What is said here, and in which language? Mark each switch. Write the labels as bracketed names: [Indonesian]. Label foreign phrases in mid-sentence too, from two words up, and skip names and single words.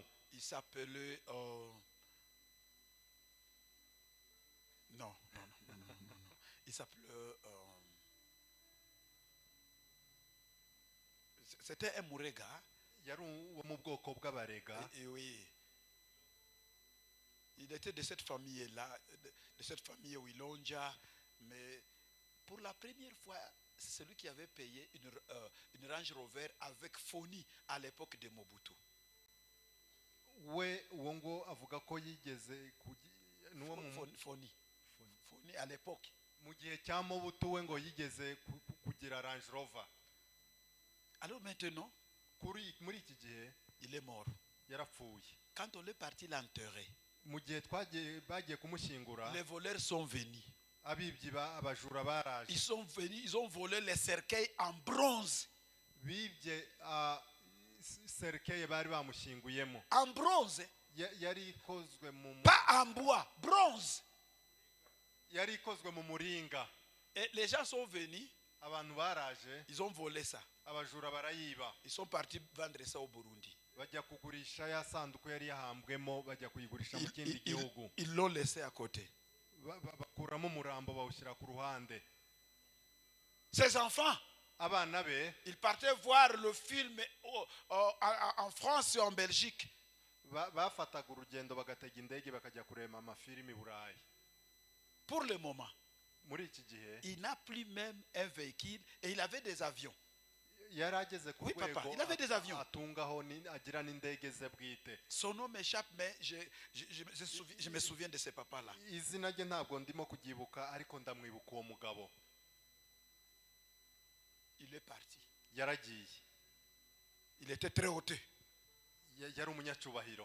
[French] Il s'appelait... non, s'appelait. C'était un Mourega. [Kinyarwanda] yari uwo mu bwoko bw'abarega. [French] Et oui. Il était de cette famille-là, de cette famille Wilonja, mais pour la première fois, c'est celui qui avait payé une Range Rover avec Foni à l'époque de Mobutu. [Kinyarwanda] we uwo ngo avuga ko yigeze [French] Foni à l'époque. [Kinyarwanda] mu gihe cya Mobutu we ngo yigeze kugira Range Rover. [French] Alors maintenant, [Kinyarwanda] muri iki gihe [French] il est mort. [Kinyarwanda] yarapfuye. [French] Quand on est parti l'enterrer, [Kinyarwanda] mu gihe bagiye kumushyingura, [French] les voleurs sont venus. [Kinyarwanda] abibyi abajura baraje. [French] Ils sont venus, ils ont volé les cercueils en bronze. [Kinyarwanda] Bibye cercueil bari bamushyinguyemo. [French] En bronze. [Kinyarwanda] Yari ikozwe [French] pas en bois, bronze. [Kinyarwanda] Yari ikozwe mu muringa. [French] Et les gens sont venus. [Kinyarwanda] Abantu baraje. [French] Ils ont volé ça. [Kinyarwanda] Abajura barayiba. [French] Ils sont partis vendre ça au Burundi. [Kinyarwanda] Bajya kugurisha ya sanduku yari yahambwemo, bajya kuyigurisha mu kindi gihugu. [French] Ils l'ont laissé à côté. [Kinyarwanda] Bakuramo umurambo bawushyira ku ruhande. [French] Ses enfants, [Kinyarwanda] abana be, [French] ils partaient voir le film en France et en Belgique. [Kinyarwanda] Bafataga urugendo bagatega indege bakajya kureba amafilimi Burayi. [French] Pour le moment, [Kinyarwanda] muri iki gihe, [French] il n'a plus même un véhicule et il avait des avions. [Kinyarwanda] yarageze ku rwego, [French] il avait des avions. [Kinyarwanda] Atungaho agira n'indege ze bwite. [French] Son nom m'échappe, mais je me souviens de ce papa-là. [Kinyarwanda] Izina rye ntabwo ndimo kugibuka, ariko ndamwibuka uwo mugabo. [French] Il est parti. [Kinyarwanda] Yaragiye. [French] Il était très hauté. [Kinyarwanda] Yari umunyacyubahiro.